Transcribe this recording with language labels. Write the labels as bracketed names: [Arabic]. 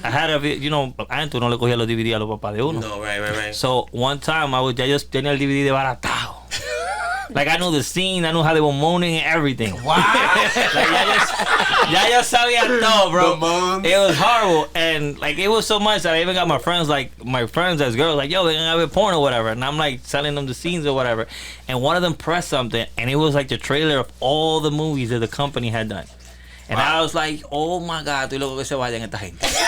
[English] I had [Spanish] antes no le cogía los DVD a los papás de uno. [English] No, right. So one time [Spanish] ya yo tenía el DVD desbaratado. [English] Like I knew the scene, I knew how they were moaning and everything. Wow. [Spanish] Like ya yo sabía todo, bro. [English] The moans. It was horrible, and like it was so much that I even got my friends as girls, like, yo, we're gonna have a porn or whatever, and I'm like telling them the scenes or whatever, and one of them pressed something, and it was like the trailer of all the movies that the company had done. And I was like, oh my God, [Spanish] estoy loco que se vayan esta gente.